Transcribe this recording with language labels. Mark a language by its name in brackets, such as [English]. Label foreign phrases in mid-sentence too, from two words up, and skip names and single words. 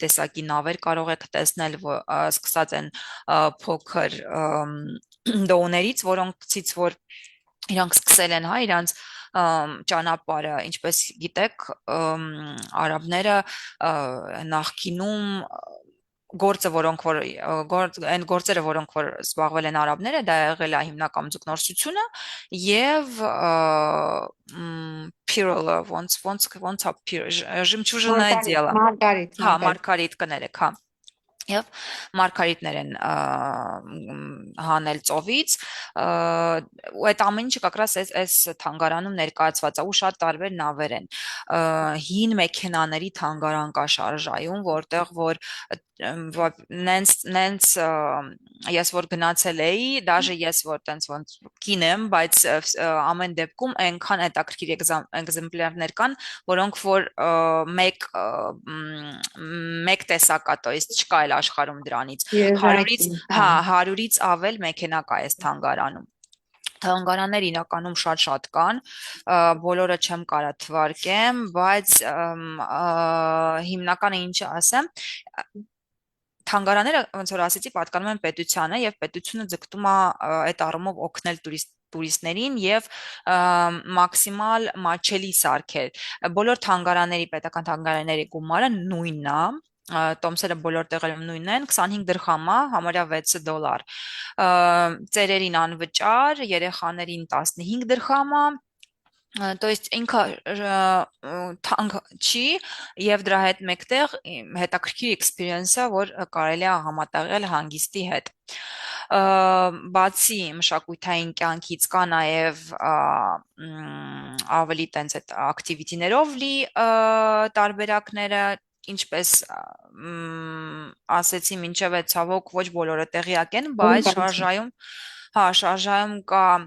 [Armenian] տեսակի նավեր կարող եք տեսնել, սկսած են փոքր դոուներից, որոնցից որ իրանք սկսել են, հա, իրանք ճանապարհը, ինչպես գիտեք, արաբները նախկինում գործը, որոնք որ այն գործերը, որոնք որ զբաղվել են արաբները, դա եղել է հիմնական ձկնորսությունը եւ pirolo, ոնց [Russian] ժմչուժное дело, [Armenian] հա, մարգարիտ կներեք, հա, եւ մարգարիտներ են հանել ծովից, ու այդ ամեն ինչը [Russian] как раз [Armenian] այս թանգարանում ներկայացված է, ու շատ տարբեր նավեր են, հին մեքենաների թանգարան կա շարժայում, որտեղ որ նենց ես որ գնացել էի, դաժե ես որ տենց ոնց կին եմ, բայց ամեն դեպքում այնքան հետաքրքիր էգզեմպլյարներ կան, որոնք որ մեկ տեսակ է, [Russian] то есть [Armenian] չկա էլ աշխարհում դրանից 100-ից, հա, 100-ից ավել մեքենա կա այս թանգարանում։ Թանգարաններ իրականում շատ կան, բոլորը չեմ կարա թվարկեմ, բայց հիմնականը ինչ ասեմ, թանգարանները ոնց որ ասեցի պատկանում են պետությանը եւ պետությունը ձգտում է այդ առումով օգնել տուրիստներին եւ մաքսիմալ մատչելի սարքել։ Բոլոր թանգարանների, պետական թանգարանների գումարը նույնն է, տոմսերը բոլոր տեղերում նույնն են, 25 դրխամ է, համարյա $6, ծերերին անվճար, երեխաներին 15 դրխամ է, [Russian] то есть [Armenian] ինքը թանկ չի եւ դրա հետ մեկտեղ հետաքրքիր էքսպերիենսը, որ կարելի է համատեղել հանգիստի հետ։ Բացի մշակութային կյանքից կա նաև ավելի տենց այդ ակտիվիտիներով լի տարբերակները, ինչպես ասեցի մինչև այդ ցավոք ոչ բոլորը տեղյակ են, բայց շարժայում կա